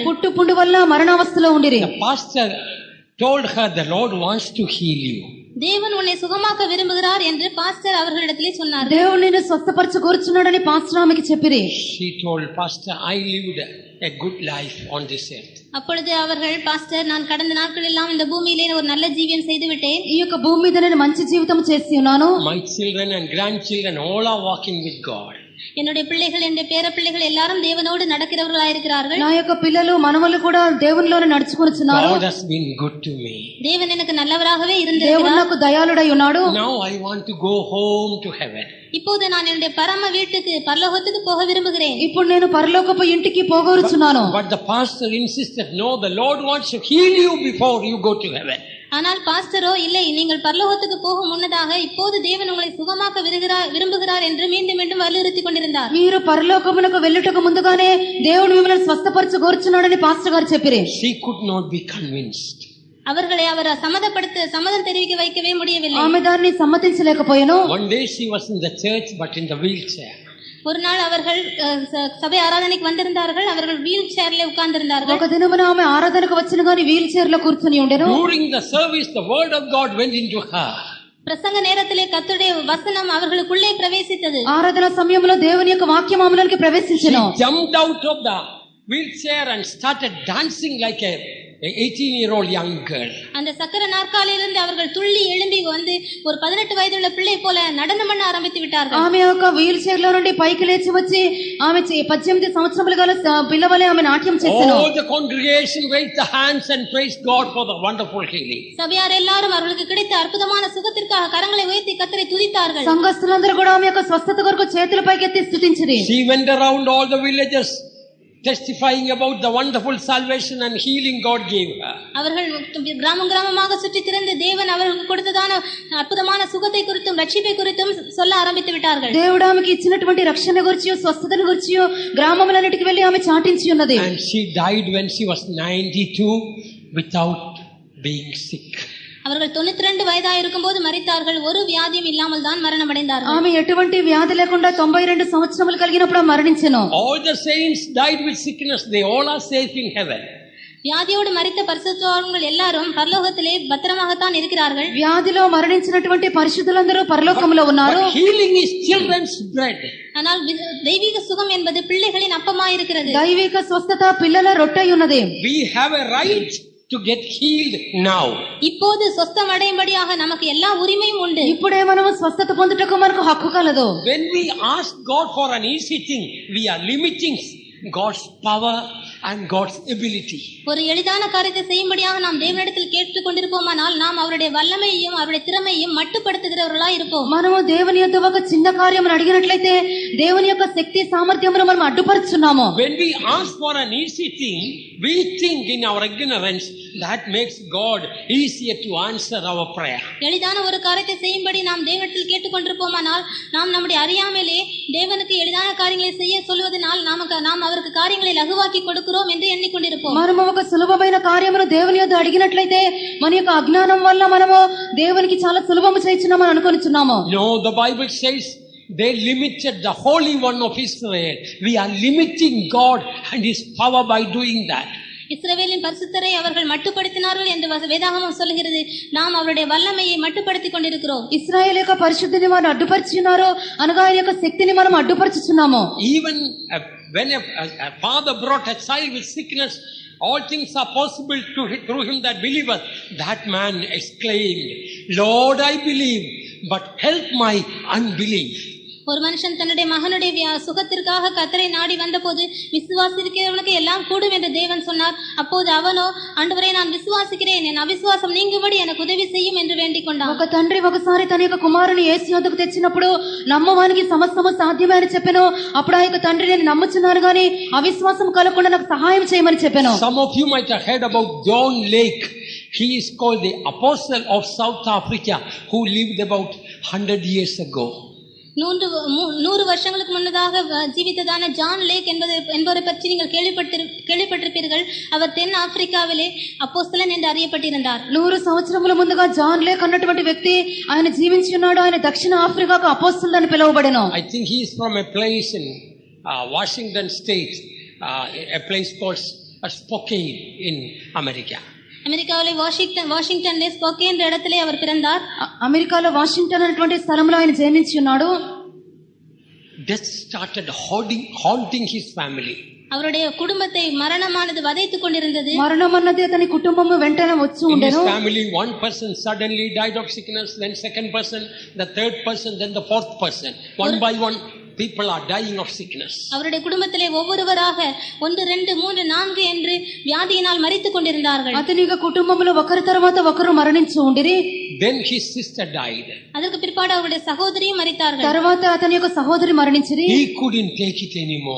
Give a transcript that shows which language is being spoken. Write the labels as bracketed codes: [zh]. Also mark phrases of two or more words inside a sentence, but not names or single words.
[te] పుట్టు పుండు వల్ల మరణావస్థలో ఉండిరి. [en] The pastor told her, the Lord wants to heal you. [ta] தேவன் உன்னை சுகமாக்க விரும்புகிறார் என்று பாஸ்டர் அவர்களிடத்திலே சொன்னார். [te] దేవుడు నిన్ను స్వస్థపరచ కోరుచున్నాడని పాస్టర్ ఆమెకి చెప్పిరి. [en] She told Pastor, I lived a good life on this earth. [ta] அப்பொழுது அவர்கள், பாஸ்டர், நான் கடந்த நாட்கள் எல்லாம் இந்த பூமியிலே ஒரு நல்ல ஜீவியம் செய்து விட்டேன். [te] ఈ యొక్క భూమి మీద నేను మంచి జీవితం చేసి ఉన్నాను. [en] My children and grandchildren all are walking with God. [ta] என்னுடைய பிள்ளைகள், என்னுடைய பேர பிள்ளைகள் எல்லாரும் தேவனோடு நடக்கிறவர்களாயிருக்கிறார்கள். [te] నా యొక్క పిల్లలు మనవలు కూడా దేవునిలోనే నడుచుకొనుచున్నారు. [en] God has been good to me. [ta] தேவன் எனக்கு நல்லவராகவே [te] దేవుడు [ta] இருந்திருக்கிறார். [te] నాకు దయాళుడై ఉన్నాడు. [en] Now I want to go home to heaven. [ta] இப்போது நான் என்னுடைய பரம வீட்டுக்கு, பரலோகத்துக்கு போக விரும்புகிறேன். [te] ఇప్పుడు నేను పరలోకపు ఇంటికి పోగొరుచున్నాను. [en] But the pastor insisted, no, the Lord wants to heal you before you go to heaven. [ta] ஆனால் பாஸ்டரோ, இல்லை, நீங்கள் பரலோகத்துக்கு போகும் முன்னதாக இப்போது தேவன் உங்களை சுகமாக்க விரும்புகிறார் என்று மீண்டும் மீண்டும் வலியுறுத்தி கொண்டிருந்தார். [te] మీరు పరలోకమునకు వెళ్ళుటకు ముందుగానే దేవుడు మిమ్మల్ని స్వస్థపరచ కోరుచున్నాడని పాస్టర్ గారు చెప్పిరి. [en] She could not be convinced. [ta] அவர்களை அவர் சம்மதம் தெரிவிக்க வைக்கவே முடியவில்லை. [te] ఆమె దాన్ని సమ్మతించలేకపోయాను. [en] One day she was in the church but in the wheelchair. [ta] ஒரு நாள் அவர்கள் சபை ஆராதனைக்கு வந்திருந்தார்கள். அவர்கள் வீல் சேர்ல உட்கார்ந்திருந்தார்கள். [te] ఒక దినమున ఆమె ఆరాధనకు వచ్చిన గాని వీల్ చైర్ లో కూర్చుని ఉండెను. [en] During the service the word of God went into her. [ta] பிரசங்க நேரத்திலே கர்த்தருடைய வசனம் அவர்களுக்குள்ளே பிரவேசித்தது. [te] ఆరాధన సమయంలో దేవుని యొక్క వాక్యం ఆమెలోకి ప్రవేశించెను. [en] She jumped out of the wheelchair and started dancing like a 18-year-old young girl. [ta] அந்த சக்கர நாற்காலியிலிருந்து அவர்கள் துள்ளி எழும்பி வந்து ஒரு 18 வயதுள்ள பிள்ளை போல நடனம் பண்ண ஆரம்பித்து விட்டார்கள். [te] ఆమె ఒక వీల్ చైర్ లో నుండి పైకి లేచి వచ్చి ఆమె 18 సంవత్సరముల గల పిల్లవలే ఆమె నాట్యం చేసెను. [en] All the congregation raised the hands and praised God for the wonderful healing. [ta] சபையார் எல்லாரும் அவர்களுக்கு கிடைத்த அற்புதமான சுகத்திற்காக கரங்களை உயர்த்தி கர்த்தரை துதித்தார்கள். [te] సంఘస్థులందరూ కూడా ఆమె యొక్క స్వస్థత కొరకు చేతుల పైకెత్తి స్తుతించిరి. [en] She went around all the villages testifying about the wonderful salvation and healing God gave her. [ta] அவர்கள் கிராமமாக சுற்றி திரிந்து தேவன் அவர்களுக்கு கொடுத்ததான அற்புதமான சுகத்தை குறித்தும் ரட்சிப்பை குறித்தும் சொல்ல ஆரம்பித்து விட்டார்கள். [te] దేవుడు ఆమెకి ఇచ్చినటువంటి రక్షణ గురించి, స్వస్థతను గురించి గ్రామములన్నిటికి వెళ్లి ఆమె చాటించి ఉన్నది. [en] And she died when she was 92 without being sick. [ta] அவர்கள் 92 வயதாக இருக்கும்போது மரித்தார்கள். ஒரு வியாதியும் இல்லாமல் தான் மரணம் அடைந்தார்கள். [te] ఆమె ఎటువంటి వ్యాధి లేకుండా 92 సంవత్సరములు కలిగినప్పుడు మరణించెను. [en] All the saints died with sickness. They all are safe in heaven. [ta] வியாதியோடு மரித்த பரிசுத்தவான்கள் எல்லாரும் பரலோகத்திலே பத்திரமாகத்தான் இருக்கிறார்கள். [te] వ్యాధిలో మరణించినటువంటి పరిశుద్ధులందరూ పరలోకములో ఉన్నారు. [en] But healing is children's bread. [ta] ஆனால் தெய்வீக சுகம் என்பது பிள்ளைகளின் அப்பமாய் இருக்கிறது. [te] దైవిక స్వస్థత పిల్లల రొట్టె ఉన్నది. [en] We have a right to get healed now. [ta] இப்போது சொஸ்தம் அடையும்படியாக நமக்கு எல்லா உரிமையும் உண்டு. [te] ఇప్పుడే మనము స్వస్థత పొందుటకు మనకు హక్కు కలదు. [en] When we ask God for an easy thing, we are limiting God's power and God's ability. [ta] ஒரு எளிதான காரியத்தை செய்யும்படியாக நாம் தேவனிடத்தில் கேட்டுக் கொண்டிருப்போமானால் நாம் அவருடைய வல்லமையையும் அவருடைய திறமையையும் மட்டுப்படுத்துகிறவர்களாய் இருப்போம். [te] మనము దేవుని యొద్ద ఒక చిన్న కార్యమును అడిగినట్లయితే దేవుని యొక్క శక్తి సామర్థ్యమును మనం అడ్డుపరుచున్నాము. [en] When we ask for an easy thing, we think in our ignorance that makes God easier to answer our prayer. [ta] எளிதான ஒரு காரியத்தை செய்யும்படி நாம் தேவனிடத்தில் கேட்டுக் கொண்டிருப்போமானால் நாம் நம்முடைய அறியாமலே தேவனுக்கு எளிதான காரியங்களை செய்ய சொல்வதனால் நாம் அவருக்கு காரியங்களை லகுவாக்கி கொடுக்கிறோம் என்று எண்ணிக்கொண்டிருப்போம். [te] మనము ఒక సులభమైన కార్యమును దేవుని యొద్ద అడిగినట్లయితే మన యొక్క అజ్ఞానం వల్ల మనము దేవునికి చాలా సులభము చేయించున్నామని అనుకొనిచున్నాము. [en] No, the Bible says they limited the Holy One of Israel. We are limiting God and His power by doing that. [ta] இஸ்ரவேலின் பரிசுத்தரை அவர்கள் மட்டுப்படுத்தினார்கள் என்று வேதாகமம் சொல்கிறது. நாம் அவருடைய வல்லமையை மட்டுப்படுத்திக் கொண்டிருக்கிறோம். [te] ఇశ్రాయేలు యొక్క పరిశుద్ధిని వారు అడ్డుపరిచినారో అనగా ఆయన యొక్క శక్తిని మనం అడ్డుపరుచుచున్నాము. [en] Even when a father brought a child with sickness, all things are possible through him that believeth. That man exclaimed, Lord, I believe, but help my unbelief. [ta] ஒரு மனுஷன் தன்னுடைய மகனுடைய சுகத்திற்காக கர்த்தரை நாடி வந்தபோது விசுவாசிக்கிறவனுக்கு எல்லாம் கூடும் என்று தேவன் சொன்னார். அப்போது அவனோ, ஆண்டவரே, நான் விசுவாசிக்கிறேன், என் அவிசுவாசம் நீங்கும்படி எனக்கு உதவி செய்யும் என்று வேண்டிக் கொண்டான். [te] ఒక తండ్రి ఒకసారి తన యొక్క కుమారుని యేసు యొద్దకు తెచ్చినప్పుడు నమ్మవానికి సమస్తము సాధ్యమే అని చెప్పాను. అప్పుడు ఆ యొక్క తండ్రి, నేను నమ్ముచున్నాను గాని అవిశ్వాసం కలగకుండా నాకు సహాయం చేయమని చెప్పాను. [en] Some of you might have heard about John Lake. He is called the apostle of South Africa who lived about 100 years ago. [ta] 100 வருஷங்களுக்கு முன்னதாக ஜீவித்ததான ஜான் லேக் என்பவரை பற்றி நீங்கள் கேள்விப்பட்டிருப்பீர்கள். அவர் தென் ஆப்பிரிக்காவிலே அப்போஸ்தலன் என்று அறியப்பட்டிருந்தார். [te] 100 సంవత్సరముల ముందుగా జాన్ లేక్ అన్నటువంటి వ్యక్తి ఆయన జీవించి ఉన్నాడు. ఆయన దక్షిణ ఆఫ్రికాకు అపోస్తలుడు అని పిలువబడెను. [en] I think he is from a place in Washington state, a place called Spokane in America. [ta] అమెరికాలో వాషింగ్టన్ స్పోకేన్ என்ற இடத்திலே அவர் பிறந்தார். [te] అమెరికాలో వాషింగ్టన్ అనేటువంటి స్థలంలో ఆయన జన్మించి ఉన్నాడు. [en] Death started haunting his family. [ta] அவருடைய குடும்பத்தை மரணமானது வதைத்துக் கொண்டிருந்தது. [te] మరణం అన్నది అతని కుటుంబం వెంటనే వచ్చి [en] In his [te] ఉండెను. [en] family, one person suddenly died of sickness, then second person, the third person, then the fourth person. One by one, people are dying of sickness. [ta] அவருடைய குடும்பத்திலே ஒவ்வொருவராக 1 2 3 4 என்று வியாதியினால் மரித்துக் கொண்டிருந்தார்கள். [te] అతని కుటుంబంలో ఒకరి తర్వాత ఒకరు మరణించి ఉండిరి. [en] Then his sister died. [ta] அதற்கு பிற்பாடு அவருடைய சகோதரியும் மரித்தார்கள். [te] తర్వాత అతని యొక్క సహోదరి మరణించిరి. [en] He couldn't take it anymore.